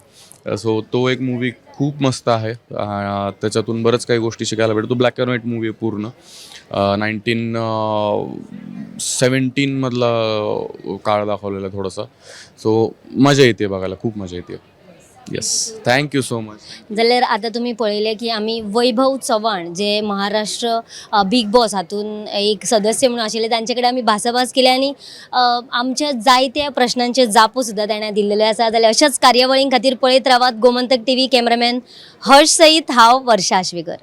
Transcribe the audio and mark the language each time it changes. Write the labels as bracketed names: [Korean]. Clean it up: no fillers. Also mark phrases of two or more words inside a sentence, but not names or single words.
[Marathi] सो तो एक मूवी खूप मस्त आहे. त्याच्यातून बरंच काही गोष्टी शिकायला भेटतो. [English] black and white [Marathi] मूवी आहे पूर्ण. 1917मधला काळ दाखवलेला आहे थोडासा. सो मजा येते बघायला, खूप मजा येते. [English] येस, thank you so much. [Konkani] जाल्यार आता तुम्ही पळयलें की आमी वैभव चव्हाण जे महाराष्ट्र बिग बॉस हातून एक सदस्य म्हणून आशिल्ले, तांचे कडेन आमी भासाभास केली आनी आमच्या जायत्या प्रश्नांचे जापो सुद्दां ताणें दिल्लेले आसा. जाल्यार अशाच कार्यावळीं खातीर पळयत रावात गोमंतक टीव्ही. कॅमेरामॅन हर्ष सईत, हांव वर्षा आश्वेकर.